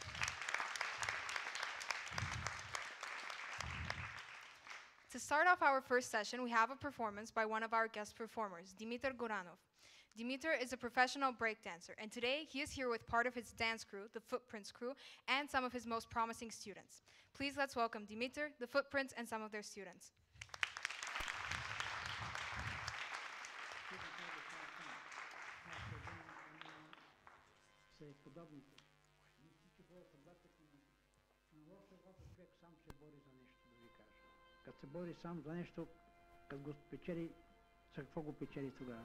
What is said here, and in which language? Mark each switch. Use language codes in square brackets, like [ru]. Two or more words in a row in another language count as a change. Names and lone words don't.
[en] To start off our first session, we have a performance by one of our guest performers, Demeter. Demeter is a professional breakdancer, and today he is here with part of his dance crew, the Footprints crew, and some of his most promising students. Please let's welcome Demeter, the Footprints, and some of their students. [bg] Като се бори сам за нещо, като го печели, за какво го печели тогава?